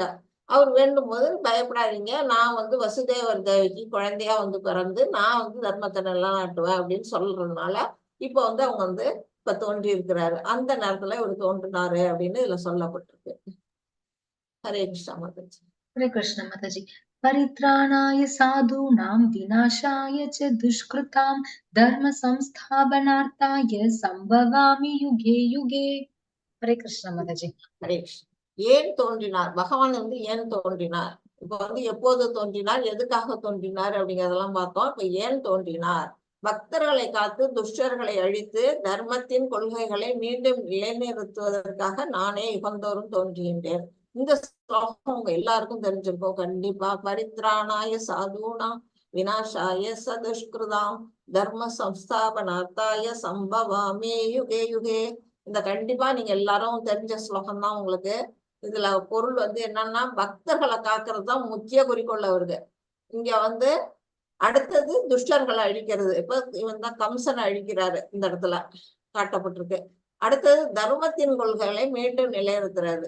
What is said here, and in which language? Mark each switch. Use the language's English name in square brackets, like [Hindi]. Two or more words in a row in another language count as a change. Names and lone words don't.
[Tamil] அவர் வேண்டும் போது பயப்படாதீங்க, நான் வந்து வசுதேவர் தேவிக்கு குழந்தையா வந்து பிறந்து நான் வந்து தர்மத்தை நல்லா நாட்டுவேன் அப்படின்னு சொல்றதுனால இப்ப வந்து அவங்க வந்து இப்ப தோன்றி இருக்கிறாரு. அந்த நேரத்துல இவர் தோன்றினாரு அப்படின்னு இதுல சொல்லப்பட்டிருக்கு. ஹரே கிருஷ்ணா மாதாஜி. ஹரே கிருஷ்ண மாதாஜி. [Sanskrit] परित्राणाय साधुनाम् विनाशाय च दुष्कृताम् धर्म संस्थापनार्थाय सम्भवामि युगे युगे. [Tamil] ஹரே கிருஷ்ண மாதாஜி. ஹரே கிருஷ்ணா. ஏன் தோன்றினார் பகவான் வந்து, ஏன் தோன்றினார்? இப்ப வந்து எப்போது தோன்றினார், எதுக்காக தோன்றினார் அப்படிங்கறதெல்லாம் பார்த்தோம். இப்ப ஏன் தோன்றினார்? பக்தர்களை காத்து துஷ்டர்களை அழித்து தர்மத்தின் கொள்கைகளை மீண்டும் நிலைநிறுத்துவதற்காக நானே யுகந்தோறும் தோன்றுகின்றேன். இந்த ஸ்லோகம் உங்க எல்லாருக்கும் தெரிஞ்சிருக்கும் கண்டிப்பா. [Sanskrit] परित्राणाय साधुना विनाशाय चदुष्कृताम् धर्म संस्थापनार्थाय सम्भवामि युगे युगे. [Tamil] இந்த கண்டிப்பா நீங்க எல்லாரும் தெரிஞ்ச ஸ்லோகம் தான் உங்களுக்கு. இதுல பொருள் வந்து என்னன்னா, பக்தர்களை காக்கிறது தான் முக்கிய குறிக்கோள் அவருக்கு. இங்க வந்து அடுத்தது துஷ்டர்களை அழிக்கிறது. இப்ப இவன் தான் கம்சனை அழிக்கிறாரு, இந்த இடத்துல காட்டப்பட்டிருக்கு. அடுத்தது தர்மத்தின் கொள்கைகளை மீண்டும் நிலைநிறுத்துறாரு.